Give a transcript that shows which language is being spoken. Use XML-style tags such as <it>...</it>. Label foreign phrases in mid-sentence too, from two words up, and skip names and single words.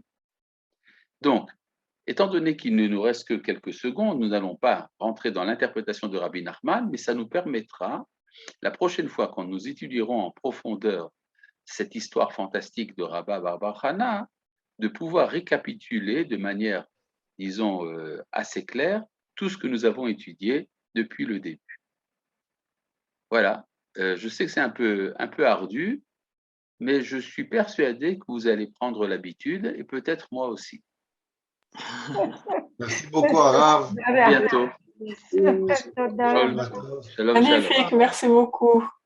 <fr>Donc, étant donné qu'il ne nous reste que quelques secondes, nous n'allons pas rentrer dans l'interprétation de Rabbi Nachman, mais ça nous permettra, la prochaine fois quand nous étudierons en profondeur cette histoire fantastique de Rabba Bar Chana, de pouvoir récapituler de manière, disons, assez claire tout ce que nous avons étudié depuis le début. Voilà, je sais que c'est un peu ardu, mais je suis persuadé que vous allez prendre l'habitude, et peut-être moi aussi. Merci beaucoup, Arav. À bientôt.</fr> <he>Tודה. שלום, שלום.</he> <fr>Magnifique, merci beaucoup.</fr>